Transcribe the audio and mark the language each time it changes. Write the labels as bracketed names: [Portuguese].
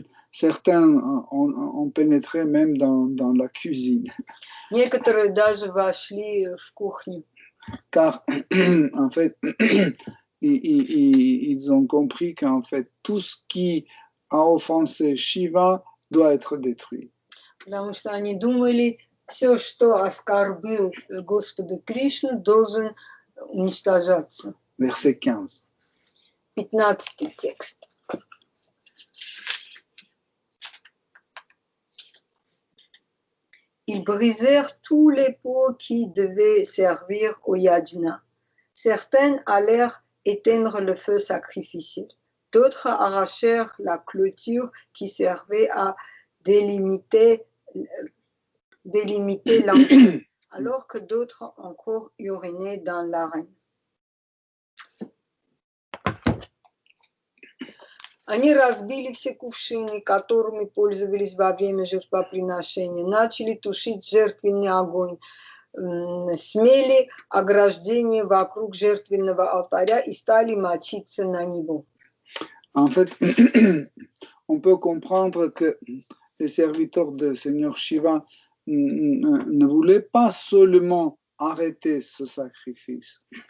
[French] Certains ont pénétré même dans la cuisine. [Russian] Некоторые даже вошли в кухню. [French] Car, en fait, ils ont compris qu'en fait, tout ce qui a offensé Shiva doit être détruit. [Russian] Потому что они думали, все, что оскорбил Господа Кришну, должен уничтожаться. [French] Verset 15. [Russian] 15 текст. [French] Ils brisèrent tous les pots qui devaient servir au yajna. Certaines allèrent éteindre le feu sacrificiel. D'autres arrachèrent la clôture qui servait à délimiter l'entrée, alors que d'autres encore urinaient dans l'arène. [Russian] Они разбили все кувшины, которыми пользовались во время жертвоприношения, начали тушить жертвенный огонь, смели ограждение вокруг жертвенного алтаря и стали мочиться на него. [French] En fait, on peut comprendre que les serviteurs du Seigneur Shiva ne voulaient pas seulement arrêter ce sacrifice.